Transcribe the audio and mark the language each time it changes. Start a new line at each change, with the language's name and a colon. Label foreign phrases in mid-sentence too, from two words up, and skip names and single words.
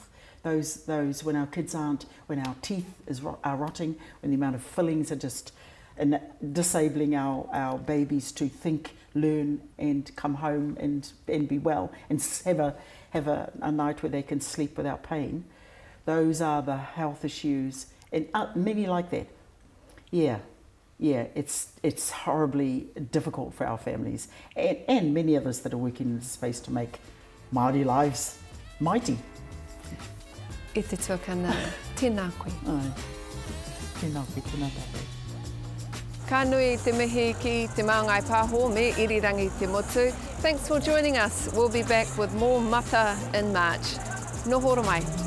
English: Those when our kids when our teeth are rotting, when the amount of fillings are just disabling our babies to think, learn, and come home and be well, and have a night where they can sleep without pain. Those are the health issues, and many like that. Yeah, it's horribly difficult for our families, and many of us that are working in the space to make Māori lives mighty.
Māori: E te tuakana, tēnā koe. Tēnā koe, tēnā tātou. Ka nui te mihi ki te Māngai Pāho me irirangi te motu.
English: Thanks for joining us. We'll be back with more mata in March.
Māori: Nohoro mai.